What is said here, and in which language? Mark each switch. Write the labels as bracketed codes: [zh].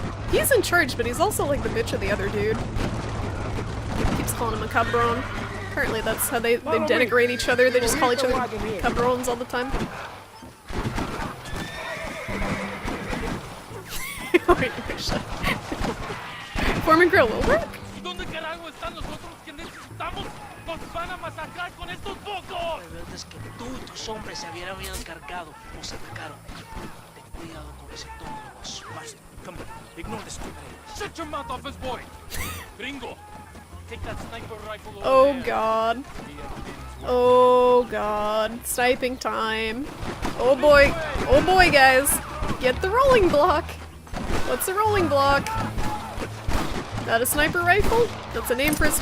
[en] He's in charge, but he's also like the bitch of the other dude. Keeps calling him a cabron. Apparently that's how they denigrate each other. They just call each other cabrons all the time. Foreman grill will work. [es] ¿Dónde carajo están los otros que necesitamos? ¡Nos van a masacrar con estos pocos! La verdad es que tú y tus hombres se habían encargado. Nos atacaron. Ten cuidado con ese tono. Basta. [en] Come on. Ignore this. Shut your mouth off his boy! Gringo! Take that sniper rifle over Oh there. God. Oh God. Sniping time. Oh boy. Oh boy, guys. Get the rolling block. What's a rolling block? That a sniper rifle? That's a name for it.